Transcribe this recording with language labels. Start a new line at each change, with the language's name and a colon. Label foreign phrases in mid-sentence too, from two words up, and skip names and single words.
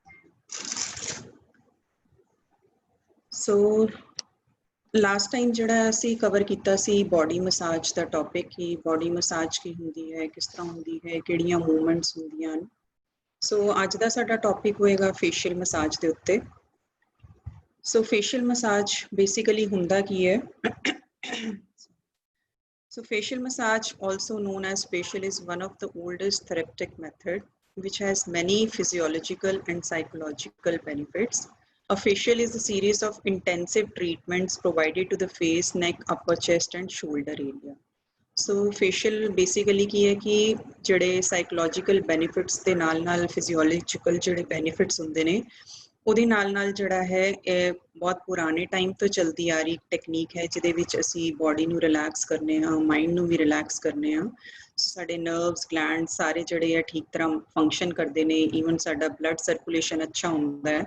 Punjabi: ਸੋ
English: last time
Punjabi: ਜਿਹੜਾ ਅਸੀਂ ਕਵਰ ਕੀਤਾ ਸੀ
English: body massage
Punjabi: ਦਾ ਟੌਪਿਕ, ਕਿ
English: body massage
Punjabi: ਕੀ ਹੁੰਦੀ ਹੈ, ਕਿਸ ਤਰ੍ਹਾਂ ਹੁੰਦੀ ਹੈ, ਕਿਹੜੀਆਂ ਮੂਵਮੈਂਟਸ ਹੁੰਦੀਆਂ ਹਨ। ਸੋ ਅੱਜ ਦਾ ਸਾਡਾ ਟੌਪਿਕ ਹੋਏਗਾ
English: facial massage
Punjabi: ਦੇ ਉੱਤੇ। ਸੋ
English: facial massage basically
Punjabi: ਹੁੰਦਾ ਕੀ ਹੈ?
English: So facial massage, also known as facial, is one of the oldest therapeutic method which has many physiological and psychological benefits. A facial is a series of intensive treatments provided to the face, neck, upper chest and shoulder area. So facial basically
Punjabi: ਕੀ ਹੈ ਕਿ ਜਿਹੜੇ
English: psychological benefits
Punjabi: ਦੇ ਨਾਲ physiological ਜਿਹੜੇ benefits ਹੁੰਦੇ ਨੇ ਉਹਦੇ ਨਾਲ ਜਿਹੜਾ ਹੈ ਇਹ ਬਹੁਤ ਪੁਰਾਣੇ ਟਾਈਮ ਤੋਂ ਚਲਦੀ ਆ ਰਹੀ ਟੈਕਨੀਕ ਹੈ, ਜਿਹਦੇ ਵਿੱਚ ਅਸੀਂ ਬੋਡੀ ਨੂੰ ਰਿਲੈਕਸ ਕਰਨੇ ਹਾਂ, ਮਾਈਂਡ ਨੂੰ ਵੀ ਰਿਲੈਕਸ ਕਰਨੇ ਹਾਂ, ਸਾਡੇ
English: nervous gland
Punjabi: ਸਾਰੇ ਜਿਹੜੇ ਆ ਠੀਕ ਤਰ੍ਹਾਂ ਫੰਕਸ਼ਨ ਕਰਦੇ ਨੇ,
English: even sada blood circulation
Punjabi: ਅੱਛਾ ਹੁੰਦਾ ਹੈ।